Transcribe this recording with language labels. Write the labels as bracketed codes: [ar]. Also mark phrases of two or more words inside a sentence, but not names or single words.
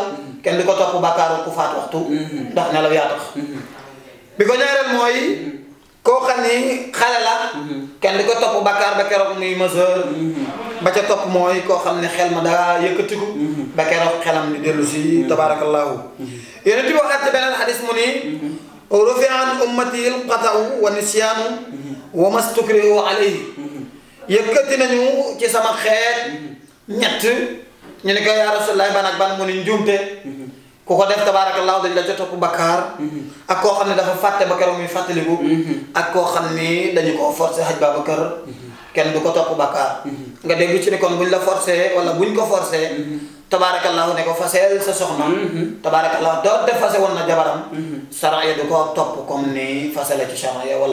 [wo] kenn du ko topp bakkaaru ku faat waxtu ndax nelaw yaa tax bi ko ñaareel mooy koo xam ni xale la kenn du ko topp bakkaar ba keroog muy majeur ba ca topp mooy koo xam ne xel ma daa yëkkatiku ba keroog xelam di dellu si tabaarakallaahu yéen ti waxaat ci beneen xadis mu ni [ar] رفع عن أمتي الخطأ والنسيان وما استكرهوا عليه [wo] yëkkati nañu ci sama xeet ñett ñu ne ko [ar] يا رسول الله [wo] ban ak ban mu ni njuumte ku ko def tabaarakallaahu dañ la ca topp bakkaar ak koo xam ne dafa fàtte ba keroog muy fàttaliku ak koo xam ni dañu koo forcé xaj Babacar kenn du ko topp bakkaar nga dégg ci ne kon buñ la forcé wala buñ ko forcé tabaarakallaahu ne ko faseel sa soxna tabaarakallaahu doonte fase woon na jabaram sariya du ko topp comme ni fase la ci sariya wala